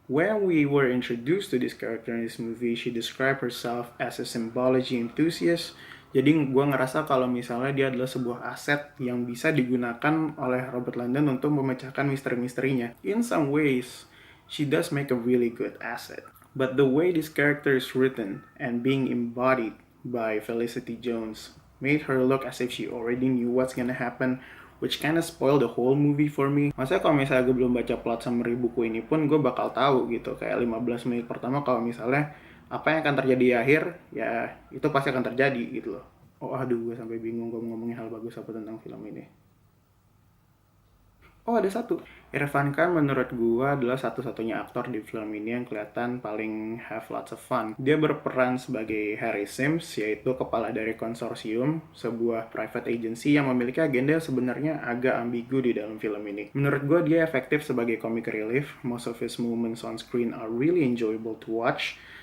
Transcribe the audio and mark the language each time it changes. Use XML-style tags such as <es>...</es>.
<en>When we were introduced to this character in this movie, she described herself as a symbology enthusiast.</en> <id>Jadi gue ngerasa kalau misalnya dia adalah sebuah aset yang bisa digunakan oleh Robert Langdon untuk memecahkan misteri-misterinya.</id> <en>In some ways, she does make a really good asset. But the way this character is written and being embodied by Felicity Jones made her look as if she already knew what's gonna happen, which kinda spoiled the whole movie for me.</en> <id>Maksudnya kalau misalnya gue belum baca plot summary buku ini pun, gue bakal tahu gitu, kayak 15 menit pertama kalau misalnya apa yang akan terjadi di akhir, ya itu pasti akan terjadi gitu loh. Oh aduh, gue sampai bingung gue ngomongin hal bagus apa tentang film ini. Oh, ada satu. Irfan Khan menurut gua adalah satu-satunya aktor di film ini yang kelihatan paling</id> <en>have lots of fun.</en> <id>Dia berperan sebagai Harry Sims, yaitu kepala dari konsorsium, sebuah private agency yang memiliki agenda yang sebenarnya agak ambigu di dalam film ini. Menurut gua dia efektif sebagai comic relief.</id> <en>Most of his moments on screen are really enjoyable to watch.</en>